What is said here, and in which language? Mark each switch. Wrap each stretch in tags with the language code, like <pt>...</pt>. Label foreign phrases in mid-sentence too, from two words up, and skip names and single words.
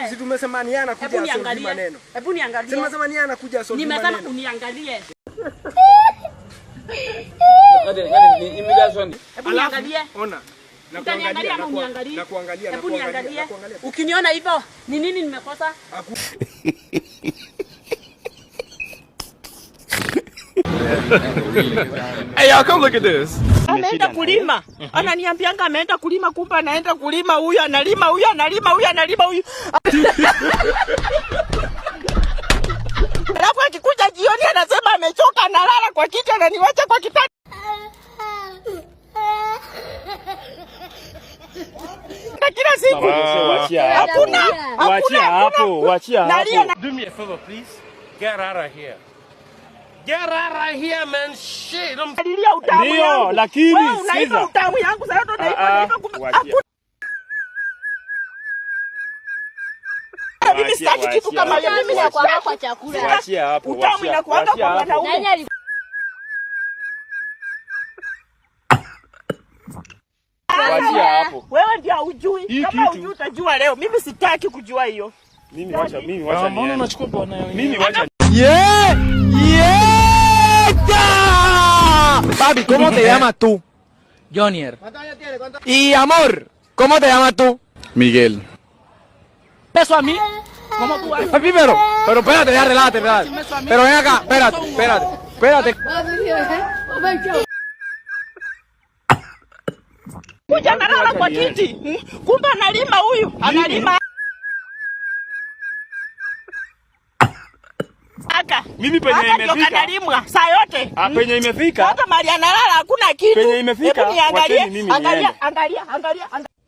<sw>Si tumesema ni yana kuja solve maneno. Hebu niangalie. Tumesema ni yana kuja solve maneno. Nimesema uniangalie. Hebu niangalie. Ona. Utaniangalia ama uniangalie? Hebu niangalie. Ukiniona hivyo, ni nini nimekosa?</sw> <en>Hey, y'all come look at this.</en> <sw>Ameenda kulima. Ananiambianga ameenda kulima, kumbe anaenda kulima, huyu analima, huyu analima, huyu analima, huyu. Alafu akikuja jioni anasema amechoka, analala kwa kiti, ananiwacha kwa kitanda. Kila siku. Hakuna. Wachia hapo.</sw> <en>Do me a favor please. Get out of here. Get out of here man. Shit.</en> <sw>Alilia utamu yangu. Ndio, lakini wewe unaiba utamu yangu sasa ndo naiba. Mimi sitaki kitu kama hiyo. Mimi nakuanga kwa chakula. Wachia hapo. Utamu inakuanga kwa wanaume. Wachia hapo. Wewe ndio hujui. Kama hujui utajua leo. Mimi sitaki kujua hiyo. Mimi wacha. Mbona unachukua bwana yao? Mimi wacha.</sw> <es>Papi, ¿cómo te llamas tú? Jonier. Y amor, ¿cómo te llamas tú? Miguel. ¿Eso a mí? ¿Cómo tú haces? Papi, pero espérate, ya relájate. Pero ven acá, espérate.</es> <sw>Kuja analala kwa kiti. Kumbe analima huyu. Analima. Mimi penye imefika. Analimwa saa yote. Penye imefika. Hata mali analala hakuna kitu. Penye imefika.</sw>